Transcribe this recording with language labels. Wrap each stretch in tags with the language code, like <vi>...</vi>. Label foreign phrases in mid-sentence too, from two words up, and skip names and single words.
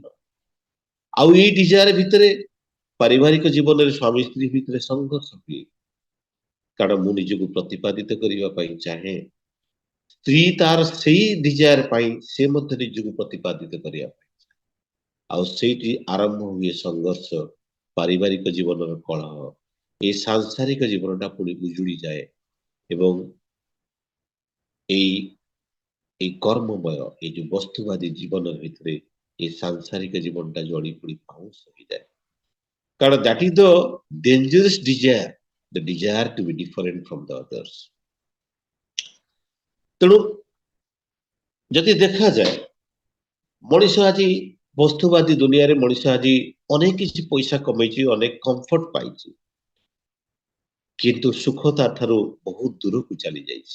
<or>ଆଉ ଏଇ ଡିଜାୟାର ଭିତରେ ପାରିବାରିକ ଜୀବନରେ ସ୍ୱାମୀ ସ୍ତ୍ରୀ ଭିତରେ ସଂଘର୍ଷ ହୁଏ କାରଣ ମୁଁ ନିଜକୁ ପ୍ରତିପାଦିତ କରିବା ପାଇଁ ଚାହେଁ ସ୍ତ୍ରୀ ତାର ସେଇ ଡିଜାୟାର ପାଇଁ ସେ ମଧ୍ୟ ନିଜକୁ ପ୍ରତିପାଦିତ କରିବା ପାଇଁ ଆଉ ସେଇଠି ଆରମ୍ଭ ହୁଏ ସଂଘର୍ଷ ପାରିବାରିକ ଜୀବନର କଳହ এই ସାଂସାରିକ ଜୀବନଟା ପୁଣି ଉଜୁଡ଼ି ଯାଏ ଏବଂ</or> <bn>ଏଇ এই কর্মময় এই যে বস্তুবাদী জীবনের ভিতরে এই সাংসারিক জীবনটা জড়ি পড়ি পাউঁশ হয়ে যায় কারণ</bn> <en>that is the dangerous desire the desire to be different from the others.</en> <or>ତେଣୁ ଯଦି ଦେଖାଯାଏ ମଣିଷ ଆଜି ବସ୍ତୁବାଦୀ ଦୁନିଆରେ ମଣିଷ ଆଜି ଅନେକ କିଛି ପଇସା କମେଇଛି ଅନେକ କମ୍ଫର୍ଟ ପାଇଛି କିନ୍ତୁ ସୁଖ ତାଠାରୁ ବହୁତ ଦୂରକୁ ଚାଲି ଯାଇଛି।</or>